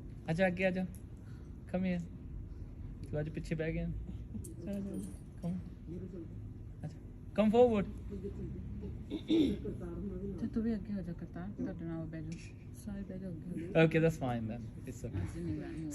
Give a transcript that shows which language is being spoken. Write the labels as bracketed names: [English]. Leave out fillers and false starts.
[Hindi] आजा आगे आजा, [English] come here। [Hindi] तू आज पीछे बैठ गया, [English] come come forward। [Punjabi] ਤੇ ਤੂੰ ਵੀ ਅੱਗੇ ਹੋ ਜਾ ਕਰਤਾਰ, ਤੁਹਾਡੇ ਨਾਲ ਬਹਿ ਜਾ, ਸਾਰੇ ਬਹਿ ਜਾ ਅੱਗੇ। [English] Okay, that's fine then, it's okay।